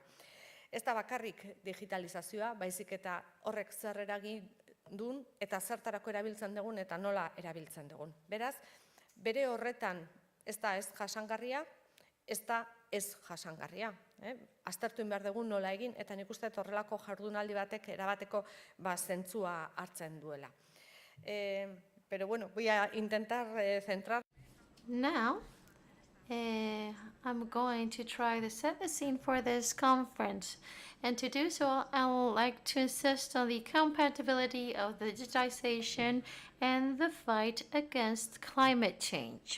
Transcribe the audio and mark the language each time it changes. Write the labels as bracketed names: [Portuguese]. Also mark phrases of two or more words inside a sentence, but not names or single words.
[Basque] Ez da bakarrik digitalizazioa, baizik eta horrek zer eragin duen eta zertarako erabiltzen dugun eta nola erabiltzen dugun. Beraz, bere horretan ez da ez jasangarria, ez da ez jasangarria. Aztertu behar dugun nola egin eta nik uste horrelako jardunaldi batek erabateko zentzua hartzen duela. [Spanish] Pero bueno, voy a intentar centrar. [English] Now, I'm going to try to set the scene for this conference. And to do so, I would like to insist on the compatibility of digitization and the fight against climate change.